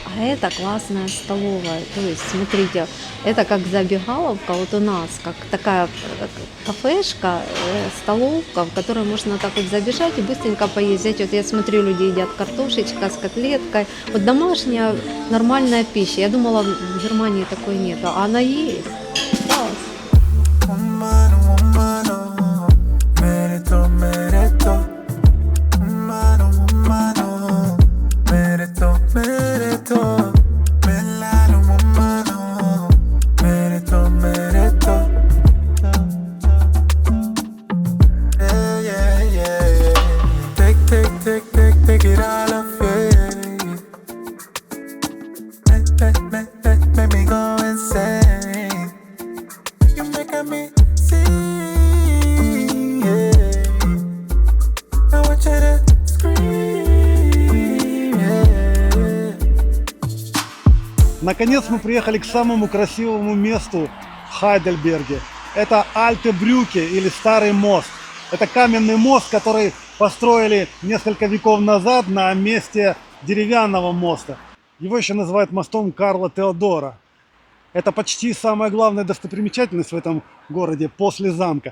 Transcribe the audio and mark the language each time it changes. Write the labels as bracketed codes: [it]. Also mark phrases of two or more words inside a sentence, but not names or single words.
[ru] А это классная столовая. То есть, смотрите, это как забегаловка вот у нас, как такая кафешка, столовка, в которой можно так вот забежать и быстренько поесть. Вот я смотрю, люди едят картошечка с котлеткой. Вот домашняя нормальная пища. Я думала, в Германии такой нет, а она есть. Класс. Humano, humano, merito, merito. Humano, humano, merito, merito. Melano, humano, merito, merito. [en] Yeah, yeah, yeah, yeah. Take it all off, yeah. Make me go insane. You making me see, yeah. I want you to scream, yeah. [ru] Наконец мы приехали к самому красивому месту в Хайдельберге. Это Альте Брюке или Старый мост. Это каменный мост, который построили несколько веков назад на месте деревянного моста. Его еще называют мостом Карла Теодора. Это почти самая главная достопримечательность в этом городе после замка.